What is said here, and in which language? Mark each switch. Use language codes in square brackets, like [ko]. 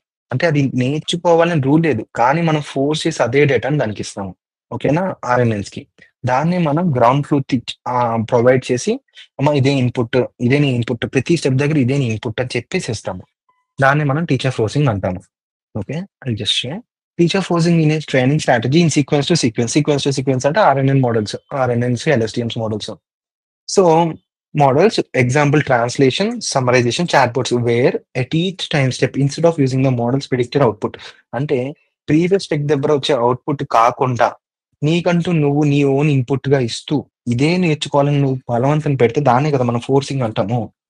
[te] అంటే అది నేర్చుకోవాలని రూల్ లేదు. కానీ మనం ఫోర్స్ చేసి అదే డేటాని దానికిస్తాము. ఓకేనా? ఆర్ఎన్ఎన్స్‌కి. దాన్ని మనం గ్రౌండ్ ట్రూత్ ప్రొవైడ్ చేసి అమ్మ ఇదే ఇన్‌పుట్, ఇదే నీ ఇన్‌పుట్ ప్రతి స్టెప్ దగ్గర ఇదే నీ ఇన్‌పుట్ అని చెప్పేసి ఇస్తాము. దాన్ని మనం టీచర్ ఫోర్సింగ్ అంటాము. Okay. [en] I'll just share. Teacher forcing in a training strategy in sequence to sequence. [te] Sequence to sequence అంటే RNN models. ఆర్ఎన్ఎన్స్, ఎల్ఎస్టీఎమ్స్ models. [en] So, models example translation, summarization, chatbots where at each time step instead of using the model's predicted output. [te] అంటే previous step దగ్గర వచ్చే output కాకుండా నీకంటూ నువ్వు నీ own ఇన్‌పుట్‌గా ఇస్తూ ఇదే నేర్చుకోవాలని నువ్వు బలవంతం పెడితే దాన్నే కదా మనం ఫోర్సింగ్ అంటాము.